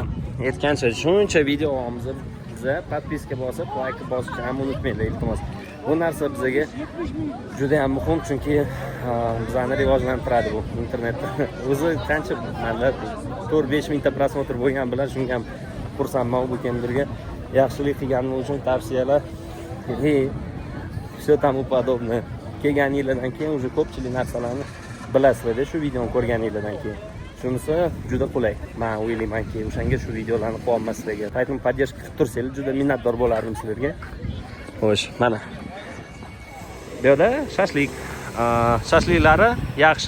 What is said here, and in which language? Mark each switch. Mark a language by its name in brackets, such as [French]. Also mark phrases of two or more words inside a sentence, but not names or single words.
[Uzbek] Aytgancha shuncha video olamiz. Biza podpiska bosib, like bosishni ham unutmanglar, iltimos. Bu narsa bizga juda ham muhim, chunki bizani rivojlantiradi bu internetda. O'zi qancha manda 4-5 mingta prosmotr bo'lgan bilan shunga ham xursandman. Bu kimdirga yaxshilik qilganim uchun tavsiyalar [Russian] и все тому подобное. [Uzbek] Kelganingizdan keyin уже ko'pchilik narsalarni bilasizlar, shu videoni ko'rganingizdan keyin. Shunisi juda qulay. Men o'ylaymanki, o'shanga shu videolarni qo'yaman sizlarga. Qaytib podдержка qilib tursanglar, juda minnatdor bo'lardim sizlarga. Xo'sh, mana. Bu yerda shashlik. Shashliklari yaxshi.